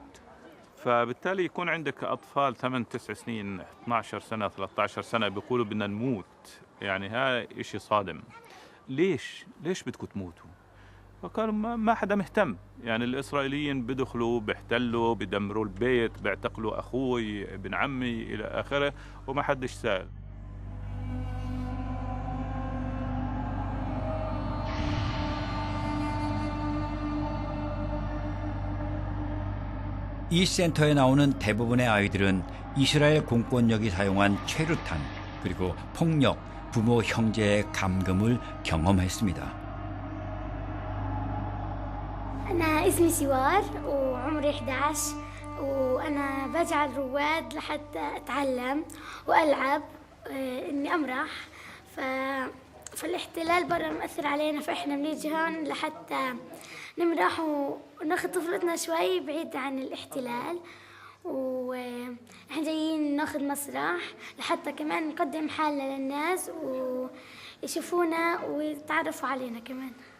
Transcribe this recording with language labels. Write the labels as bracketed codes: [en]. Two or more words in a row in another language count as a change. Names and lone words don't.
[ar] فبالتالي يكون عندك أطفال 8 9 سنين 12 سنة 13 سنة بيقولوا بدنا نموت، يعني هذا إشي صادم. ليش بدكم تموتوا؟ فقالوا ما حدا مهتم، يعني الإسرائيليين بدخلوا بيحتلوا بدمروا البيت بيعتقلوا أخوي ابن عمي إلى آخره وما حدش سائل. [ko] 이 센터에 나오는 대부분의 아이들은 이스라엘 공권력이 사용한 최루탄 그리고 폭력, 부모 형제의 감금을 경험했습니다. [ar] أنا اسمي سوار وعمري 11 وأنا بجعل رواد لحتى أتعلم وألعب إني أمرح فالاحتلال برا مأثر علينا فإحنا بنيجي هون لحتى نمرح وناخذ طفولتنا شوي بعيد عن الاحتلال وإحنا جايين ناخذ مسرح لحتى كمان نقدم حالنا للناس ويشوفونا ويتعرفوا علينا كمان.